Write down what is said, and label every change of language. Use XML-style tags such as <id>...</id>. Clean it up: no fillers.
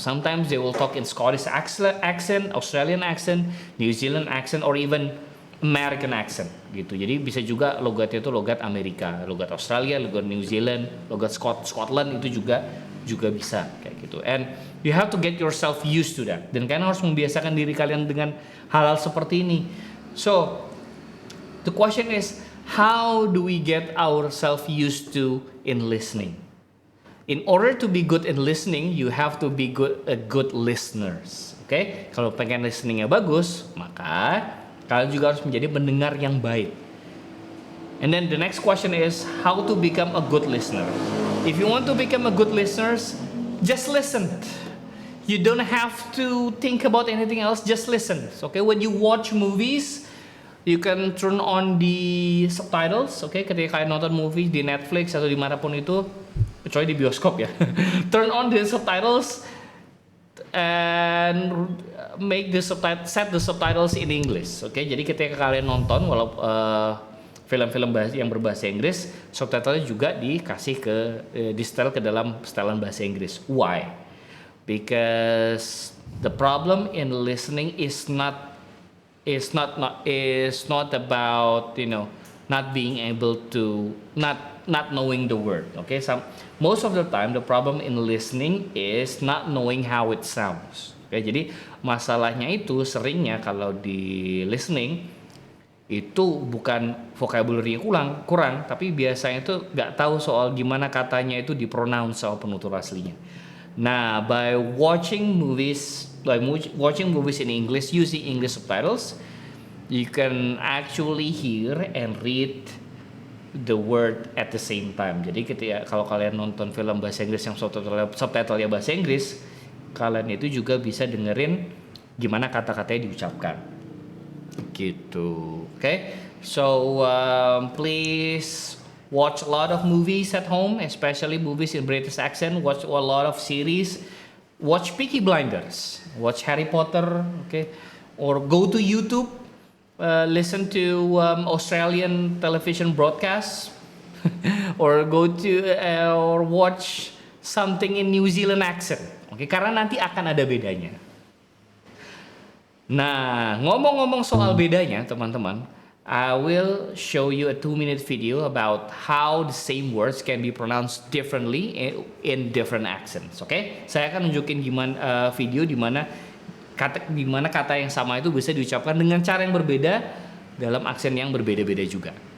<en>Sometimes they will talk in Scottish accent, Australian accent, New Zealand accent, or even American accent</en> <id>gitu. Jadi bisa juga logatnya itu logat Amerika, logat Australia, logat New Zealand, logat Scotland itu juga juga bisa kayak gitu.</id> <en>And you have to get yourself used to that.</en> <id>Dan kalian harus membiasakan diri kalian dengan hal-hal seperti ini.</id> <en>So the question is, how do we get ourselves used to in listening? In order to be good in listening, you have to be good listeners.</en> <id>Oke, kalau pengen listeningnya bagus, maka kalian juga harus menjadi pendengar yang baik.</id> <en>And then the next question is how to become a good listener. If you want to become a good listener, just listen. You don't have to think about anything else, just listen. Okay, when you watch movies, you can turn on the subtitles.</en> <id>Okay, ketika kalian nonton movie di Netflix atau dimanapun itu, kecuali di bioskop ya.</id> <en>Turn on the subtitles and set the subtitles in English.</en> <id>Oke, jadi ketika kalian nonton film-film yang berbahasa Inggris, subtitlenya juga dikasih di setel ke dalam setelan bahasa Inggris.</id> <en>Why? Because the problem in listening is not about not being able to not knowing the word. Okay, most of the time the problem in listening is not knowing how it sounds.</en> <id>Okay, jadi masalahnya itu seringnya kalau di listening itu bukan vocabulary kurang, tapi biasanya itu nggak tahu soal gimana katanya itu dipronounce soal penutur aslinya.</id> <en>Nah, by watching movies in English using English subtitles, you can actually hear and read the word at the same time.</en> <id>Jadi kalau kalian nonton film bahasa Inggris yang subtitlenya bahasa Inggris, kalian itu juga bisa dengerin gimana kata-katanya diucapkan. Gitu.</id> <en>Okay? So please watch a lot of movies at home, especially movies in British accent. Watch a lot of series. Watch Peaky Blinders. Watch Harry Potter. Okay? Or go to YouTube. Listen to Australian television broadcasts, or or watch something in New Zealand accent.</en> <id>Oke, karena nanti akan ada bedanya. Nah, ngomong-ngomong soal bedanya, teman-teman,</id> <en>I will show you a 2-minute video about how the same words can be pronounced differently in different accents.</en> <id>Oke, saya akan nunjukin gimana video di mana kata yang sama itu bisa diucapkan dengan cara yang berbeda dalam aksen yang berbeda-beda juga.</id>